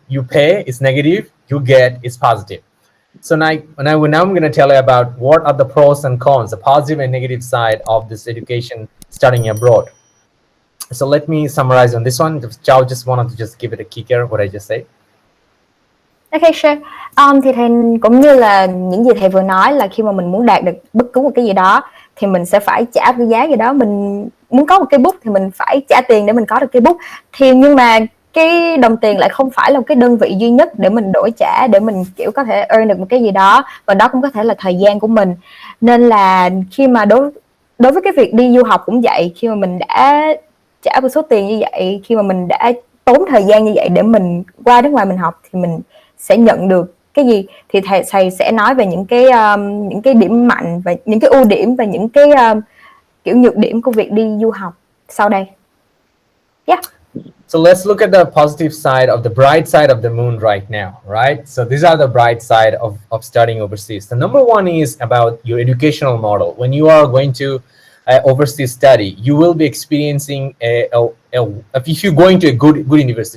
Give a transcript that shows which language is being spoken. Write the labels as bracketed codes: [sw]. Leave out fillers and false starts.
[en] You pay, it's negative. You get, it's positive. So now I'm going to tell you about what are the pros and cons, the positive and negative side of this education studying abroad. So let me summarize on this one. Chow just wanted to just give it a kicker, what I just said. Okay, sure. [vi] Thì thầy cũng như là những gì thầy vừa nói là khi mà mình muốn đạt được bất cứ một cái gì đó thì mình sẽ phải trả cái giá gì đó. Mình muốn có một cây bút thì mình phải trả tiền để mình có được cây bút. Thì nhưng mà cái đồng tiền lại không phải là một cái đơn vị duy nhất để mình đổi trả, để mình kiểu có thể earn được một cái gì đó, và đó cũng có thể là thời gian của mình. Nên là khi mà đối với cái việc đi du học cũng vậy, khi mà mình đã trả một số tiền như vậy, khi mà mình đã tốn thời gian như vậy để mình qua nước ngoài mình học thì mình sẽ nhận được cái gì. Thì thầy sẽ nói về những cái điểm mạnh và những cái ưu điểm và những cái kiểu nhược điểm của việc đi du học sau đây. [en] Yeah. So let's look at the positive side of the bright side of the moon right now, right? So these are the bright side of studying overseas. The number one is about your educational model. When you are going to overseas study, you will be experiencing if you're going to a good university.